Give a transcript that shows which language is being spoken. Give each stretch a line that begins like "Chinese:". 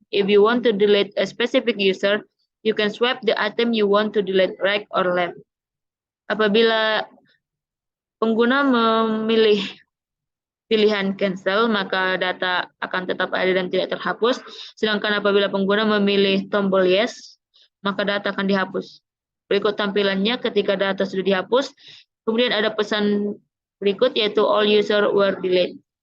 English: If you want to delete a specific user, you can swipe the item you want to delete right or left.
Indonesian: Apabila pengguna memilih pilihan cancel, maka data akan tetap ada dan tidak terhapus. Sedangkan apabila pengguna memilih tombol yes, maka data akan dihapus. Berikut tampilannya ketika data sudah dihapus. Kemudian ada pesan berikut yaitu
English: all user were deleted.